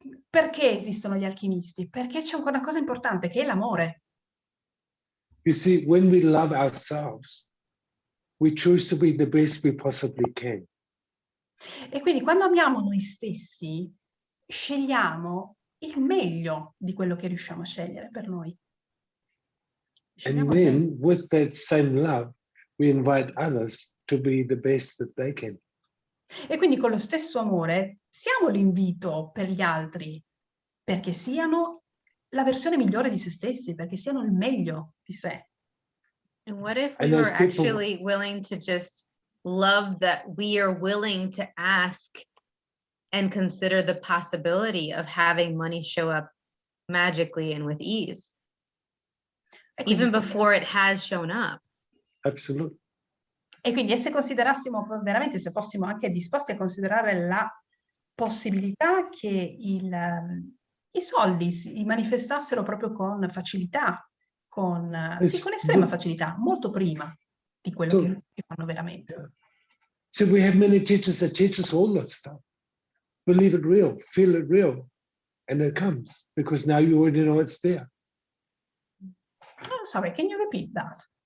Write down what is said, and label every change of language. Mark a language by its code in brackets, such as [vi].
[it] perché esistono gli alchimisti? Perché c'è una cosa importante che è l'amore. [en] You see, when we love ourselves, we choose to be the best we possibly can. [it] E quindi quando amiamo noi stessi, scegliamo il meglio di quello che riusciamo a scegliere per noi. [en] And [it] Scegliamo il meglio. [en] then, with that same love, we invite others to be the best that they can. [it] E quindi con lo stesso amore siamo l'invito per gli altri perché siano la versione migliore di se stessi, perché siano il meglio di sé. [en] And what if we And were those people- actually willing to just love that we are willing to ask and consider the possibility of having money show up magically and with ease, [it] E quindi [en] even [it] se- [en] before it has shown up? Absolutely. [it] E quindi se considerassimo veramente, se fossimo anche disposti a considerare la possibilità che i soldi si manifestassero proprio con facilità, con estrema facilità, molto prima di quello che fanno veramente. [en] So we have many teachers that teach us all that stuff. Believe it real, feel it real, and it comes because now you already know it's there. Oh, sorry, can you repeat that?